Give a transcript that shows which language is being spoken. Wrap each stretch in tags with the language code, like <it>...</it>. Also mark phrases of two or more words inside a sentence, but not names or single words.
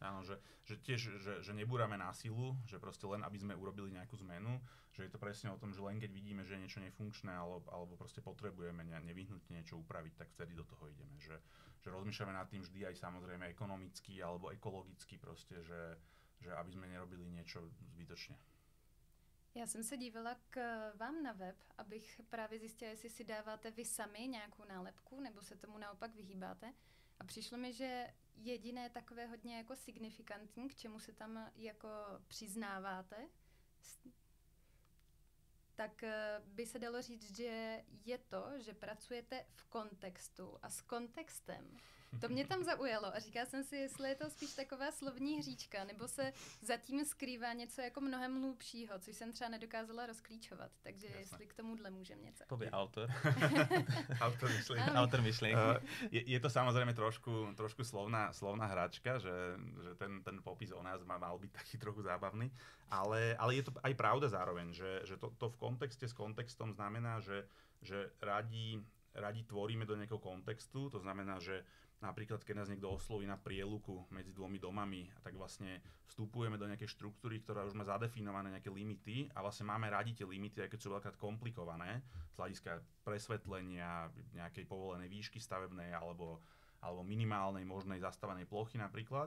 <sk>Áno, že tiež, že nebúrame na silu, že proste len aby sme urobili nejakú zmenu, že je to presne o tom, že len keď vidíme, že je niečo nefunkčné alebo proste potrebujeme nevyhnutne niečo upraviť, tak vtedy do toho ideme. Že rozmýšľame nad tým vždy aj samozrejme ekonomicky alebo ekologicky proste, že aby sme nerobili niečo zbytočne.</sk> <cs>Já jsem se dívala k vám na web, abych právě zjistila, jestli si dáváte vy sami nějakou nálepku, nebo se tomu naopak vyhýbáte. A přišlo mi, že jediné takové hodně jako signifikantní, k čemu se tam jako přiznáváte, tak by se dalo říct, že je to, že pracujete v kontextu a s kontextem. To mě tam zaujalo a říkala jsem si, jestli je to spíš taková slovní hříčka, nebo se zatím skrývá něco jako mnohem hlubšího, což jsem třeba nedokázala rozklíčovat.</cs> <sk>Takže jasne.</sk> <cs>Jestli k tomuhle můžem něco.</cs> <sk>Povie autor. Autor myšlienky. Je to samozrejme trošku slovná hračka, že ten popis o nás mal byť taký trochu zábavný, ale je to aj pravda zároveň, že to v kontexte s kontextom znamená, že radi tvoríme do nejakého kontextu, to znamená, že napríklad, keď nás niekto osloví na prieluku medzi dvomi domami, tak vlastne vstupujeme do nejakej štruktúry, ktorá už má zadefinované nejaké limity a vlastne máme radi tie limity, aj keď sú veľakrát komplikované z hľadiska presvetlenia, nejakej povolenej výšky stavebnej alebo minimálnej možnej zastávanej plochy napríklad.</sk>